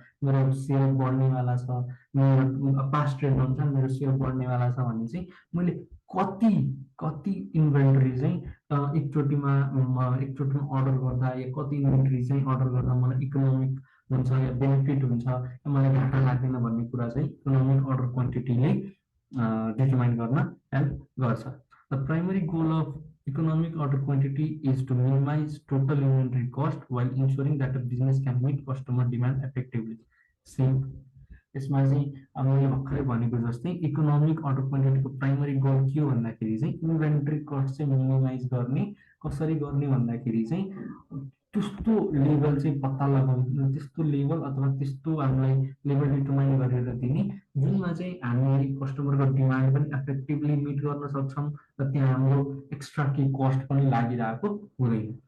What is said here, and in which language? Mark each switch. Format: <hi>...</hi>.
<ne>मेरो सेयर बढ्नेवाला छ, मेरो पास्ट ट्रेड अनुसार मेरो सेयर बढ्नेवाला छ भने चाहिँ मैले कति कति इन्भेन्ट्री चाहिँ एकचोटिमा अर्डर गर्दा या कति इन्भेन्ट्री चाहिँ अर्डर गर्दा मलाई इकोनोमिक हुन्छ या बेनिफिट हुन्छ या मलाई घाटा लाग्दैन भन्ने कुरा चाहिँ इकोनोमिक अर्डर क्वान्टिटीले डिटरमाइन गर्न हेल्प गर्छ।</ne> <en>The primary goal of economic order quantity is to minimize total inventory cost while ensuring that a business can meet customer demand effectively. Same.</en> <ne>यसमा चाहिँ अब मैले भर्खरै भनेको जस्तै इकोनोमिक अर्डर क्वान्टिटीको प्राइमरी गोल के हो भन्दाखेरि चाहिँ इन्भेन्ट्री कस्ट चाहिँ मिनिमाइज गर्ने कसरी गर्ने भन्दाखेरि चाहिँ त्यस्तो लेभल चाहिँ पत्ता लगाउनु, त्यस्तो लेभल अथवा त्यस्तो हामीलाई लेभल डिटरमाइन गरेर दिने जुनमा चाहिँ हामीले कस्टमरको डिमान्ड पनि एफेक्टिभली मिट गर्न सक्छौँ र त्यहाँ हाम्रो एक्स्ट्रा केही कस्ट पनि लागिरहेको हुँदैन।</ne>